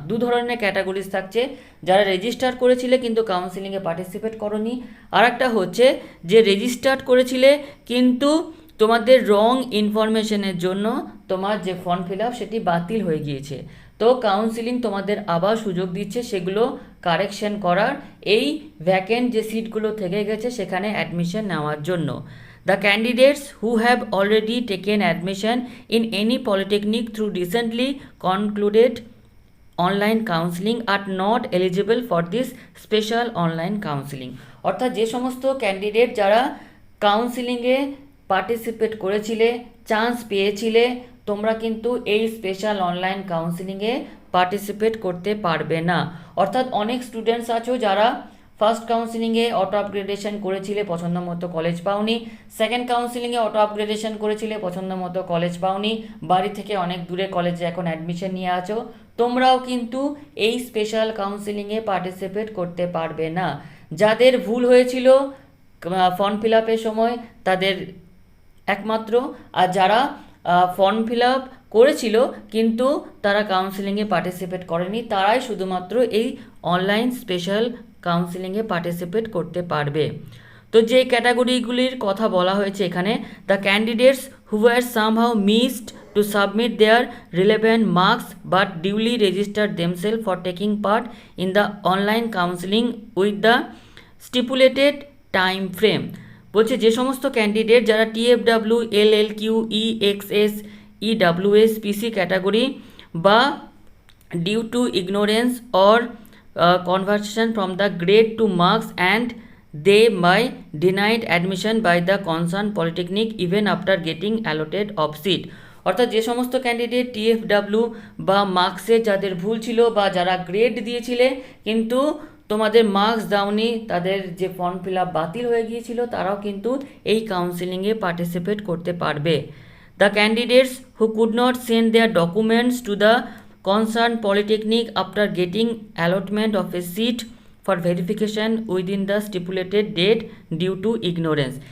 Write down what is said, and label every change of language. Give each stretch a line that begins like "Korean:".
Bangla: দু ধরনের ক্যাটাগরিজ থাকছে, যারা রেজিস্টার করেছিলে কিন্তু কাউন্সিলিংয়ে পার্টিসিপেট করনি, আর একটা হচ্ছে যে রেজিস্টার করেছিলে কিন্তু তোমাদের রং ইনফরমেশনের জন্য তোমার যে ফর্ম ফিল আপ সেটি বাতিল হয়ে গিয়েছে। তো কাউন্সিলিং তোমাদের আবার সুযোগ দিচ্ছে সেগুলো কারেকশন করার, এই ভ্যাকেন্ট যে সিটগুলো থেকে গেছে সেখানে অ্যাডমিশন নেওয়ার জন্য।
English: The candidates who have already taken admission in any polytechnic through recently concluded online counseling are not eligible for this special online counseling।
Bangla: অর্থাৎ যে সমস্ত ক্যান্ডিডেট যারা কাউন্সিলিংয়ে পার্টিসিপেট করেছিলে, চান্স পেয়েছিলে, তোমরা কিন্তু এই স্পেশাল অনলাইন কাউন্সিলিংয়ে পার্টিসিপেট করতে পারবে না। অর্থাৎ অনেক স্টুডেন্টস আছো যারা ফার্স্ট কাউন্সিলিংয়ে অটো আপগ্রেডেশন করেছিলে, পছন্দ মতো কলেজ পাওনি, সেকেন্ড কাউন্সিলিংয়ে অটো আপগ্রেডেশন করেছিলে, পছন্দ মতো কলেজ পাওনি, বাড়ি থেকে অনেক দূরে কলেজে এখন অ্যাডমিশন নিয়ে আছো, তোমরাও কিন্তু এই স্পেশাল কাউন্সিলিংয়ে পার্টিসিপেট করতে পারবে না। যাদের ভুল হয়েছিল ফর্ম ফিল আপের সময় তাদের একমাত্র, আর যারা ফর্ম ফিল আপ করেছিল কিন্তু তারা কাউন্সিলিংয়ে পার্টিসিপেট করেনি, তারাই শুধুমাত্র এই অনলাইন স্পেশাল কাউন্সিলিংয়ে পার্টিসিপেট করতে পারবে।
English: তো যে ক্যাটাগরিগুলির কথা বলা হয়েছে এখানে, the candidates who have somehow missed to submit their relevant marks but duly registered themselves for taking part in the online counseling with the stipulated time frame।
Bangla: বলছে যে সমস্ত ক্যান্ডিডেট যারা TFW, LLQ, EXS, EWS, PC category বা
English: due to ignorance or conversion from the grade to marks and they by denied admission by the concerned polytechnic even after getting allotted of seat।
Bangla: অর্থাৎ যে সমস্ত candidate TFW বা মার্কসে যাদের ভুল ছিল বা যারা গ্রেড দিয়েছিলে কিন্তু তোমাদের মার্কস দাওনি, তাদের যে ফর্ম ফিল আপ বাতিল হয়ে গিয়েছিল, তারাও কিন্তু এই কাউন্সিলিংয়ে পার্টিসিপেট করতে পারবে।
English: The candidates who could not send their documents to the concern polytechnic after getting allotment of a seat for verification within the stipulated date due to ignorance.